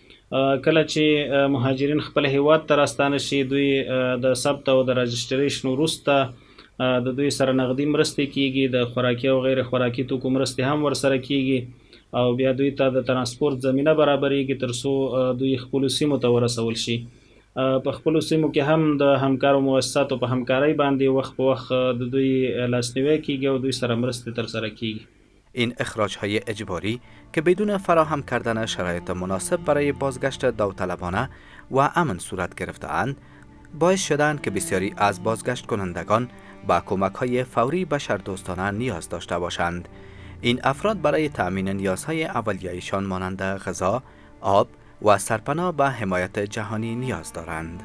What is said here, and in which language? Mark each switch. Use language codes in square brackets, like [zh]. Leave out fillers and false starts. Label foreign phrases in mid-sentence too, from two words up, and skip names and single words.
[ps] کله چې مهاجرین خپل هیواد ته راستانه شي، دوی د ثبت او د رجسټریشن وروسته د دوی سره نغدي مرستې کیږي، د خوراکي او غیر خوراکي توکو مرستې هم ورسره کیږي او بیا دوی ته د ترانسپورت زمینه برابرېږي تر څو دوی خپلو سیمو ته ورسول شي. په خپلو سیمو کې هم د همکارو مؤسساتو په همکارۍ باندې وخت په وخت د دوی لاسنیوی کیږي او دوی سره مرستې ترسره کیږي. [fa] این اخراج‌های اجباری که بدون فراهم کردن شرایط مناسب برای بازگشت داوطلبانه و امن صورت گرفته‌اند، باعث شدند که بسیاری از بازگشت کنندگان با کمک‌های فوری بشردوستانه نیاز داشته باشند. این افراد برای تأمین نیازهای اولیه‌ایشان مانند غذا، آب و سرپناه به حمایت جهانی نیاز دارند.